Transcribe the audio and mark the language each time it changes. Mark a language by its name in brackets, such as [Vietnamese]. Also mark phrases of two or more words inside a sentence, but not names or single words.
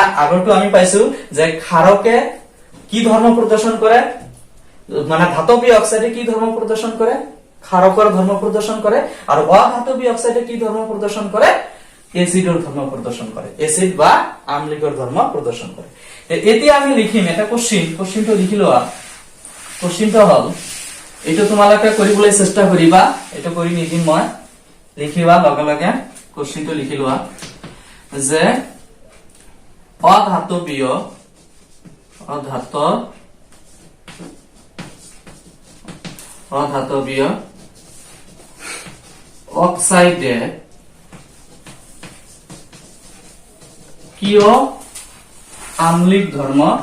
[Assamese] আগরটো আমি পাইছো যে ক্ষারকে কি ধর্ম প্রদর্শন করে মানে ধাতবীয় অক্সাইডে কি ধর্ম প্রদর্শন করে ক্ষারকের ধর্ম প্রদর্শন করে আর অধাতবীয় অক্সাইডে কি ধর্ম প্রদর্শন করে অ্যাসিডের ধর্ম প্রদর্শন করে অ্যাসিড বা আম্লিকের ধর্ম প্রদর্শন করে এতে আমি লিখিম এটা কোশ্চিনটা লিখিলো কোশ্চিনটা হল এটা তোমালোকে কৰিবলৈ চেষ্টা কৰিবা এটা কৰি নিদিম মই লিখিবা লগে লগে কোশ্চিনটো লিখি লোৱা যে অধাতবীয় অক্সাইডে কিয় আম্লিক ধর্ম